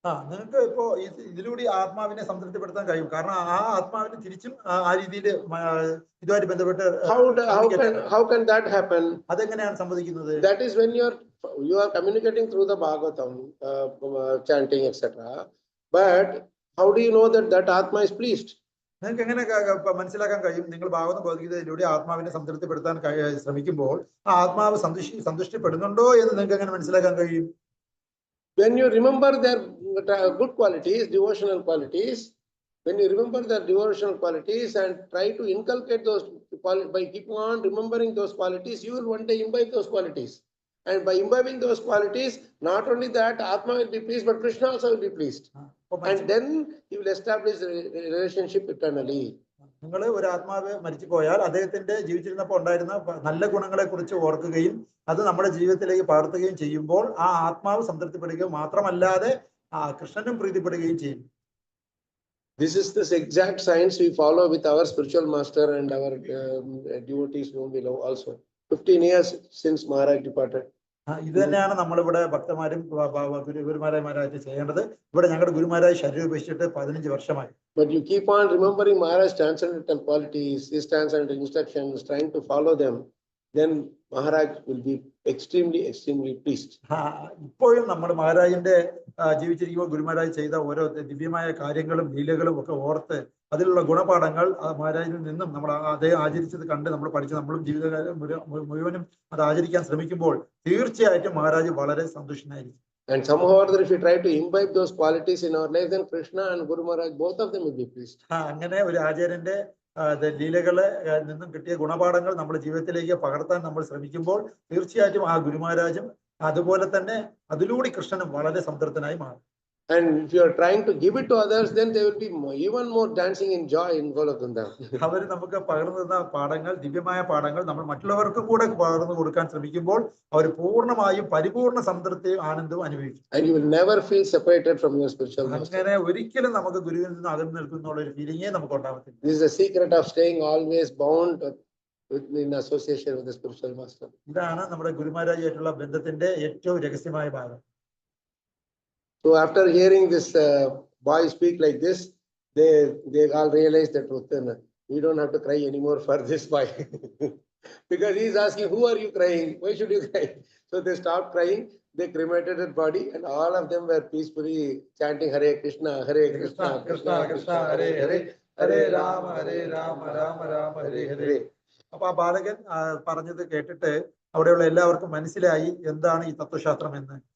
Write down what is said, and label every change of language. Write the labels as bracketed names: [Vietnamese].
[Malayalam] നിങ്ങൾക്ക് ഇപ്പോ ഇതിലൂടെ ആത്മാവിനെ സംതൃപ്തിപ്പെടുത്താൻ കഴിയും. കാരണം ആ ആത്മാവിന് തിരിച്ചും ആ രീതിയിൽ ഇതുമായിട്ട് ബന്ധപ്പെട്ട് [English] how can that happen? [Malayalam] അതെങ്ങനെയാണ് സംഭവിക്കുന്നത്? [English] That is when you are communicating through the Bhagavatam, chanting, etc. But how do you know that Atma is pleased? [Malayalam] നിങ്ങൾക്ക് എങ്ങനെ മനസ്സിലാക്കാൻ കഴിയും? നിങ്ങൾ ഭാഗവതം ഭഗവത്ഗീതയിലൂടെ ആത്മാവിനെ സംതൃപ്തിപ്പെടുത്താൻ ശ്രമിക്കുമ്പോൾ ആ ആത്മാവ് സന്തുഷ്ടിപ്പെടുന്നുണ്ടോ എന്ന് നിങ്ങൾക്ക് എങ്ങനെ മനസ്സിലാക്കാൻ കഴിയും? [English] When you remember their good qualities, devotional qualities, when you remember their devotional qualities and try to inculcate those by keeping on remembering those qualities, you will one day imbibe those qualities. And by imbibing those qualities, not only that Atma will be pleased, but Krishna also will be pleased. And then he will establish a relationship eternally. [Malayalam] നിങ്ങൾ ഒരു ആത്മാവ് മരിച്ചു പോയാൽ അദ്ദേഹത്തിന്റെ ജീവിച്ചിരുന്നപ്പോൾ ഉണ്ടായിരുന്ന നല്ല ഗുണങ്ങളെ കുറിച്ച് ഓർക്കുകയും അത് നമ്മുടെ ജീവിതത്തിലേക്ക് പകർത്തുകയും ചെയ്യുമ്പോൾ ആ ആത്മാവ് സംതൃപ്തിപ്പെടുകയും മാത്രമല്ലാതെ കൃഷ്ണനും പ്രീതിപ്പെടുകയും ചെയ്യും. [English] This is this exact science we follow with our spiritual master and our devotees whom we love also. 15 years since Maharaj departed. [Malayalam] ഇത് തന്നെയാണ് നമ്മളിവിടെ ഭക്തന്മാരും ഗുരുമാരായിട്ട് ചെയ്യേണ്ടത്. ഇവിടെ ഞങ്ങളുടെ ഗുരുമാരായി ശരീരം ഉപേക്ഷിച്ചിട്ട് 15 വർഷമായി. [English] But you keep on remembering Maharaj's transcendental qualities, his transcendental instructions, trying to follow them, then Maharaj will be extremely pleased. [Malayalam] ഇപ്പോഴും നമ്മൾ മഹാരാജിന്റെ ജീവിച്ചിരിക്കുമ്പോൾ ഗുരുമാരാജ് ചെയ്ത ഓരോ ദിവ്യമായ കാര്യങ്ങളും ലീലകളും ഒക്കെ ഓർത്ത് അതിലുള്ള ഗുണപാഠങ്ങൾ മഹാരാജിൽ നിന്നും നമ്മൾ അദ്ദേഹം ആചരിച്ചത് കണ്ട് നമ്മൾ പഠിച്ച് നമ്മളും ജീവിതകാലം മുഴുവനും അത് ആചരിക്കാൻ ശ്രമിക്കുമ്പോൾ തീർച്ചയായിട്ടും മഹാരാജ് വളരെ സന്തുഷ്ടനായിരിക്കും. [English] And somehow or other, if you try to imbibe those qualities in our life, then Krishna and Guru Maharaj, both of them will be pleased. [Malayalam] അങ്ങനെ ഒരു ആചാര്യന്റെ ലീലകളെ നിന്നും കിട്ടിയ ഗുണപാഠങ്ങൾ നമ്മുടെ ജീവിതത്തിലേക്ക് പകർത്താൻ നമ്മൾ ശ്രമിക്കുമ്പോൾ തീർച്ചയായിട്ടും ആ ഗുരുമഹാരാജും അതുപോലെ തന്നെ അതിലൂടെ കൃഷ്ണനും വളരെ സംതൃപ്തനായി മാറും. [English] And if you are trying to give it to others, then they will be even more dancing in joy in Golokunda. [Malayalam] അവർ നമുക്ക് പകർന്നു തന്ന പാഠങ്ങൾ, ദിവ്യമായ പാഠങ്ങൾ നമ്മൾ മറ്റുള്ളവർക്കും കൂടെ പകർന്നു കൊടുക്കാൻ ശ്രമിക്കുമ്പോൾ അവർ പൂർണ്ണമായും പരിപൂർണ്ണ സംതൃപ്തിയും ആനന്ദവും അനുഭവിക്കും. [English] And you will never feel separated from your spiritual master. [Malayalam] അങ്ങനെ ഒരിക്കലും നമുക്ക് ഗുരുവിൽ നിന്ന് അകന്നു നിൽക്കുന്ന ഒരു ഫീലിംഗേ നമുക്ക് ഉണ്ടാവത്തില്ല. [English] This is the secret of staying always bound in association with the spiritual master. [Malayalam] ഇതാണ് നമ്മുടെ ഗുരുമഹാരാജായിട്ടുള്ള ബന്ധത്തിന്റെ ഏറ്റവും രഹസ്യമായ ഭാഗം. [English] So after hearing this boy speak like this, they all realize the truth, and we don't have to cry anymore for this boy. Because he is asking, who are you crying? Why should you cry? So they stopped crying, they cremated his body, and all of them were peacefully chanting Hare Krishna, Hare Krishna, Krishna Krishna, Hare Hare, Hare Rama, Rama Rama, Hare Hare. [Malayalam] അപ്പൊ ആ ബാലകൻ പറഞ്ഞത് കേട്ടിട്ട് അവിടെയുള്ള എല്ലാവർക്കും മനസ്സിലായി എന്താണ് ഈ തത്വശാസ്ത്രം എന്ന്.